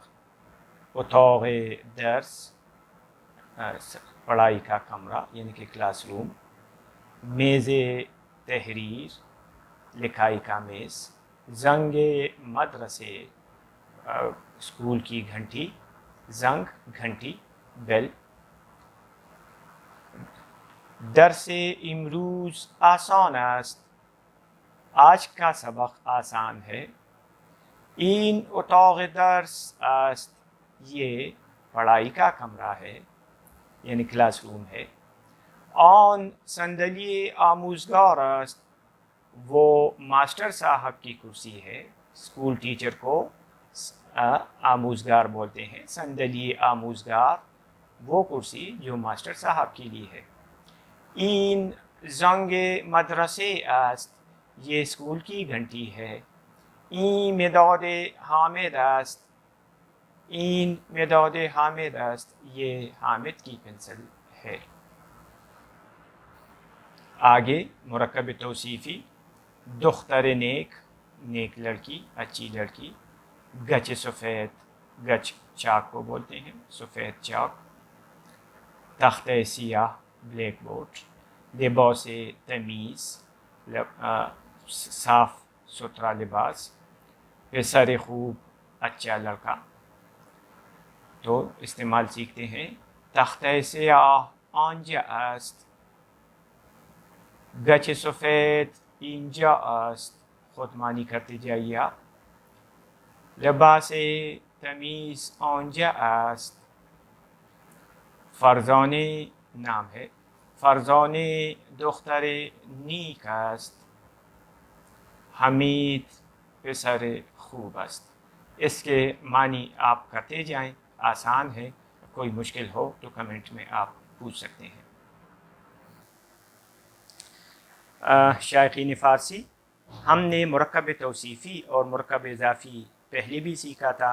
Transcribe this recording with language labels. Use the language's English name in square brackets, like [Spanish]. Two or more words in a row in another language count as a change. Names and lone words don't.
[Persian] اتاق درس، [Urdu] پڑھائی کا کمرہ یعنی کہ [English] class room. [Persian] میز تحریر، [Urdu] لکھائی کا میز. [Persian] زنگ مدرسے، [Urdu] اسکول کی گھنٹی. زنگ گھنٹی، بیل. [Persian] درس امروز آسان است. [Urdu] آج کا سبق آسان ہے. [Persian] این اتاق درس است. [Urdu] یہ پڑھائی کا کمرہ ہے یعنی [English] class room [Urdu] ہے. [Persian] آن صندلی آموزگار است. [Urdu] وہ ماسٹر صاحب کی کرسی ہے. اسکول ٹیچر کو آموزگار بولتے ہیں. [Persian] صندلی آموزگار [Urdu] وہ کرسی جو ماسٹر صاحب کے لیے ہے. [Persian] این زنگ مدرسه است. [Urdu] یہ اسکول کی گھنٹی ہے. [Persian] این مداد حامد است. این مداد حامد است. [Urdu] یہ حامد کی پنسل ہے. آگے مرکب توصیفی. [Persian] دختر نیک، [Urdu] نیک لڑکی، اچھی لڑکی. [Persian] گچ سفید، [Urdu] گچ چاک کو بولتے ہیں، سفید چاک. [Persian] تخت سیاہ، [English] blackboard. [Persian] لباس تمیز، [Urdu] صاف ستھرا لباس. [Persian] پسر خوب، [Urdu] اچھا لڑکا. تو استعمال سیکھتے ہیں. [Persian] تخت سیاہ آنجا است. گچ سفید اینجا است. [Urdu] خود معنی کرتے جائیے آپ. [Persian] لباس تمیز آنجا است. فرزانه [Urdu] نام ہے. [Persian] فرزانه دختر نیک است. حمید پسر خوب است. [Urdu] اس کے معنی آپ کرتے جائیں، آسان ہے. کوئی مشکل ہو تو کمنٹ میں آپ پوچھ سکتے ہیں. شائقین فارسی، ہم نے مرکب توصیفی اور مرکب اضافی پہلے بھی سیکھا تھا.